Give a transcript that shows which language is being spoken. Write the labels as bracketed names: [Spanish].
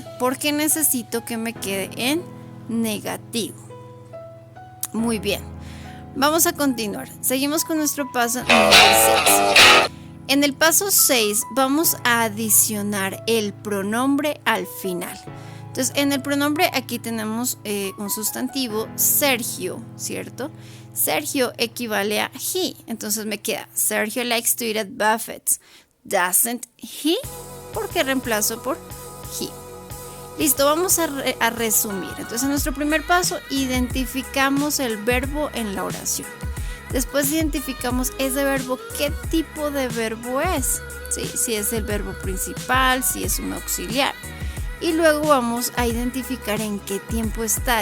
[Spanish] Porque necesito que me quede en negativo. Muy bien. Vamos a continuar. Seguimos con nuestro paso número 6. En el paso 6 vamos a adicionar el pronombre al final. Entonces, en el pronombre aquí tenemos un sustantivo, Sergio, ¿cierto? [English] Sergio [Spanish] equivale a [English] he. [Spanish] Entonces me queda, [English] Sergio likes to eat at buffets. Doesn't he? [Spanish] porque reemplazo por he. Listo, vamos a resumir. Entonces, en nuestro primer paso, identificamos el verbo en la oración. Después identificamos ese verbo, qué tipo de verbo es. ¿Sí? Si es el verbo principal, si es un auxiliar. Y luego vamos a identificar en qué tiempo está.